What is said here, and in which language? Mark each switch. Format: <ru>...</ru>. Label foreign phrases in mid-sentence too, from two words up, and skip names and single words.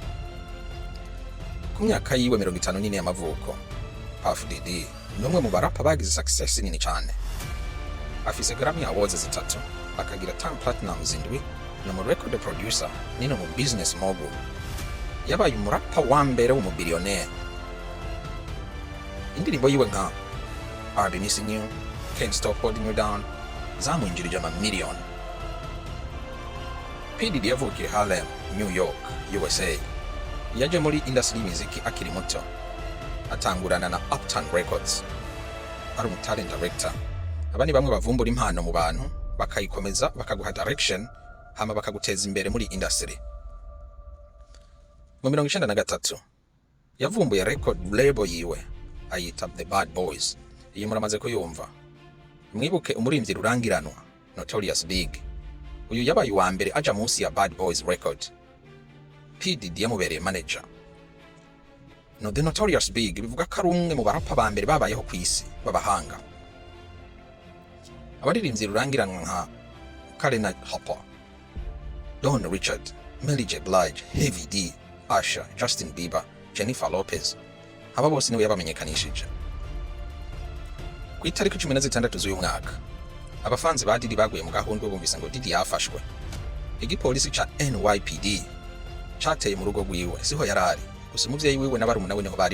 <rn>Ku myaka yiwe 54 y'amavuko, Puff Diddy ni umwe mu barapa bagize success nini cyane. Afise Grammy Awards 3, akagira 10 Platinums 7, ni mu</rn> <en>record producer,</en> <rn>ni no mu</rn> <en>business mogul.</en> <rn>Yabaye umurapa wa mbere w'umubillionaire. Indirimbo yiwe nka I've Been Missing You, Can't Stop Holding You Down zamwinjirije amamiliyoni. P Diddy yavukiye Harlem, New York, USA. Yaje muri industry y'imiziki akiri muto, atangurana na Uptown Records. Ari</rn> <en>talent director.</en> <rn>Abandi bamwe bavumbura impano mu bantu, bakayikomeza, bakaguha direction, hama bakaguteza imbere muri industry. Mu 1993 yavumbuye</rn> <en>record label</en> <rn>yiwe ayita The Bad Boys. Iyi muramaze kuyumva. Mwibuke umurimbyi rurangiranwa Notorious Big. Uyu yabaye uwa mbere aja munsi ya Bad Boys record. P Diddy yamubereye manager. The Notorious Big bivuga ko ari umwe mu barapa ba mbere babayeho ku isi babahanga. Abaririmbyi rurangiranwa nka Karen Hopper, Don Richard, Mary J. Blige, Heavy D, Usher, Justin Bieber, Jennifer Lopez, aba bose niwe yabamenyekanishije. Ku itariki 16 z'uyu mwaka, abafanzi ba Diddy baguye mu gahundwe bumvise ngo Diddy yafashwe. Igipolisi ca NYPD cateye mu rugo rwiwe, siho yarari, gusa umuvyeyi wiwe n'abarumuna we niho bari.</rn>